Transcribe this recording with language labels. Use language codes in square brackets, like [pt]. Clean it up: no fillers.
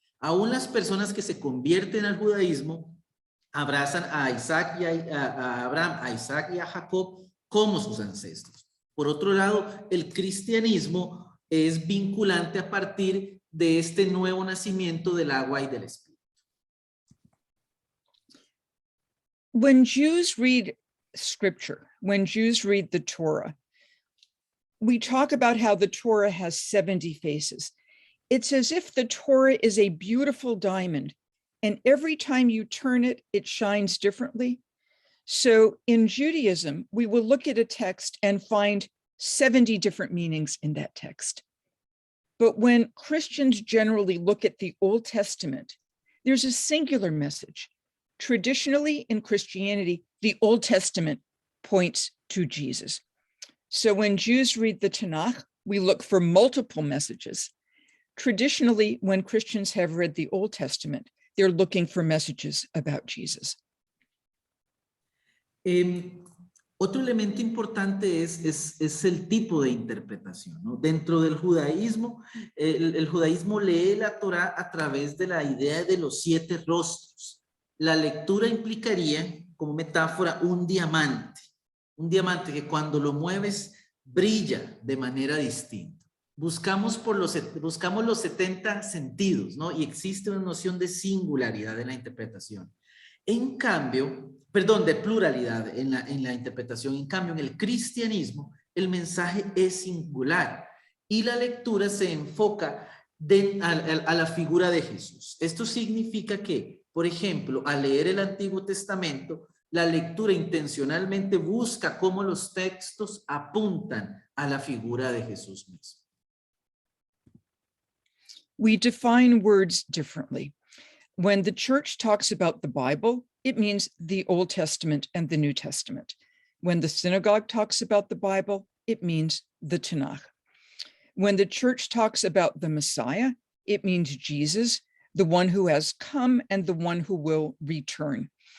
[es] Aún las personas que se convierten al judaísmo abrazan a Isaac y a Abraham, a Isaac y a Jacob como sus ancestros. Por otro lado, el cristianismo es vinculante a partir de este nuevo nacimiento del agua y del espíritu. [en] When Jews read scripture, when Jews read the Torah, we talk about how the Torah has 70 faces. It's as if the Torah is a beautiful diamond, and every time you turn it, it shines differently. So in Judaism, we will look at a text and find 70 different meanings in that text. But when Christians generally look at the Old Testament, there's a singular message. Traditionally in Christianity, the Old Testament points to Jesus. So when Jews read the Tanakh, we look for multiple messages. Traditionally, when Christians have read the Old Testament, they're looking for messages about Jesus. [es] Otro elemento importante es el tipo de interpretación, ¿no? Dentro del judaísmo, el judaísmo lee la Torá a través de la idea de los 7 rostros. La lectura implicaría, como metáfora, un diamante que cuando lo mueves brilla de manera distinta. Buscamos los 70 sentidos, ¿no? Y existe una noción de singularidad en la interpretación. En cambio, de pluralidad en la interpretación. En cambio, en el cristianismo, el mensaje es singular y la lectura se enfoca a la figura de Jesús. Esto significa que, por ejemplo, al leer el Antiguo Testamento, la lectura intencionalmente busca cómo los textos apuntan a la figura de Jesús mismo. [en] We define words differently. When the church talks about the Bible, it means the Old Testament and the New Testament. When the synagogue talks about the Bible, it means the Tanakh. When the church talks about the Messiah, it means Jesus, the one who has come and the one who will return.